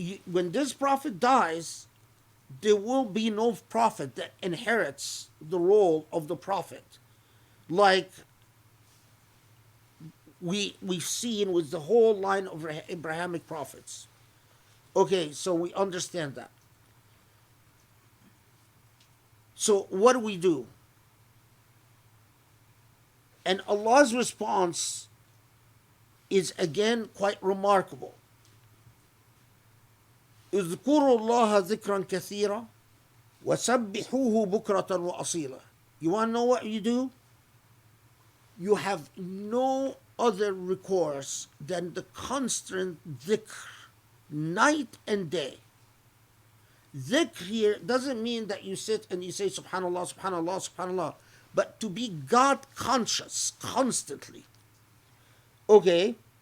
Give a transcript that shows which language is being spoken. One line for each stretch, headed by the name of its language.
English: When this prophet dies, there will be no prophet that inherits the role of the prophet, like we've seen with the whole line of Abrahamic prophets. Okay, so we understand that. So what do? And Allah's response is again quite remarkable.
Arabic: اذكروا الله ذكرا كثيرا وسبحوه بكرة وأصيلا.
English: You want to know what you do? You have no other recourse than the constant dhikr, night and day. Dhikr here doesn't mean that you sit and you say subhanallah, subhanallah, subhanallah, but to be God conscious constantly. Okay?